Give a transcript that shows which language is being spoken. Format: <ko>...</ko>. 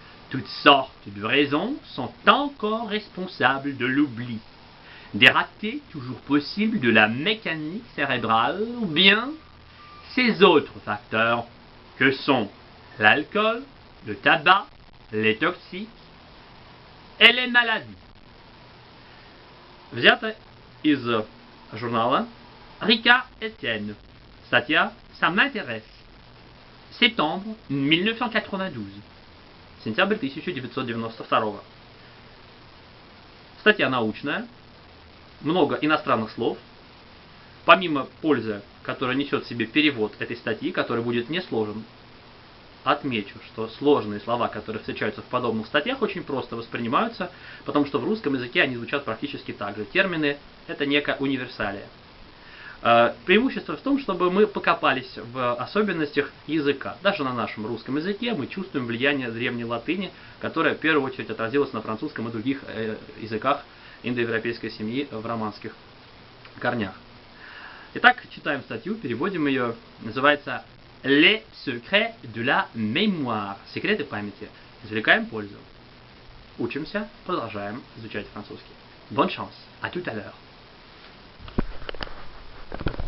<fr>Toutes sortes de raisons sont encore responsables de l'oubli, des ratés toujours possibles de la mécanique cérébrale ou bien ces autres facteurs que sont l'alcool, le tabac, les toxiques et les maladies.</fr> <ru>Взято из журнала Рика Этьен. Статья «Ça m'intéresse».</ru> <fr>Septembre 1992.</fr> <ru>Сентябрь 1992. Статья научная, много иностранных слов. Помимо пользы, которую несет в себе перевод этой статьи, который будет несложен, отмечу, что сложные слова, которые встречаются в подобных статьях, очень просто воспринимаются, потому что в русском языке они звучат практически так же. Термины – это некая универсалия. Преимущество в том, чтобы мы покопались в особенностях языка. Даже на нашем русском языке мы чувствуем влияние древней латыни, которая в первую очередь отразилась на французском и других языках индоевропейской семьи в романских корнях. Итак, читаем статью, переводим ее. Называется</ru> <fr>«Les secrets de la mémoire».</fr> <ru>Секреты памяти. Извлекаем пользу. Учимся, продолжаем изучать французский.</ru> <fr>Bonne chance. À tout à l'heure.</fr>